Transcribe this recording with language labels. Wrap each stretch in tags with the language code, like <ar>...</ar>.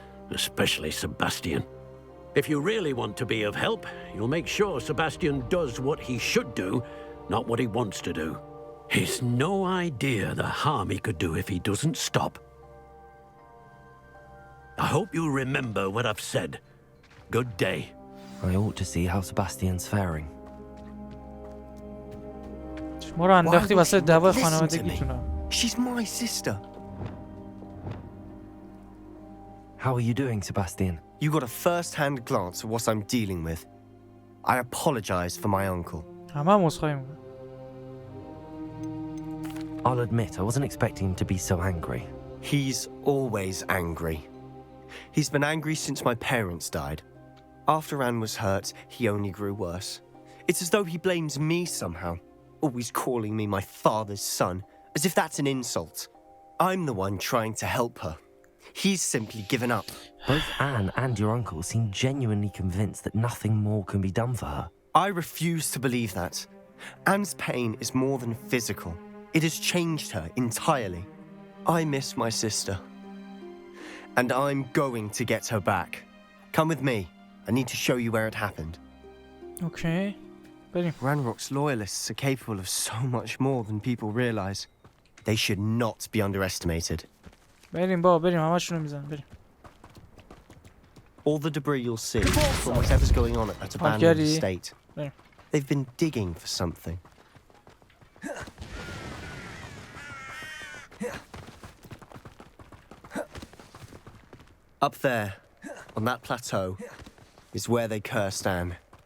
<en>Especially Sebastian. If you really want to be of help, you'll make sure Sebastian does what he should do, not what he wants to do. He's no idea the harm he could do if he doesn't stop. I hope you remember what I've said. Good day. I ought to see how Sebastian's faring.</en> <fa>ما رو انداختی واسه دعوای خانوادگیتون.</fa> <en>She's my sister. How are you doing, Sebastian? You got a first-hand glance at what I'm dealing with. I apologize for my uncle.</en> <fa>همه عذرخواهی میکنم.</fa> <en>I'll admit, I wasn't expecting him to be so angry. He's always angry. He's been angry since my parents died. After Anne was hurt, he only grew worse. It's as though he blames me somehow, always calling me my father's son, as if that's an insult. I'm the one trying to help her. He's simply given up. Both Anne and your uncle seem genuinely convinced that nothing more can be done for her. I refuse to believe that. Anne's pain is more than physical. It has changed her entirely. I miss my sister. And I'm going to get her back. Come with me. I need to show you where it happened.</en> <fa>Okay. بریم.</fa> <en>Ranrock's loyalists are capable of so much more than people realize. They should not be underestimated.</en> <fa>بریم بابا بریم همشونو میزنم بریم.</fa> <en>All the debris you'll see from whatever's going on at that abandoned estate. They've been digging for something. Up there, on that plateau, is where they cursed Anne.</en>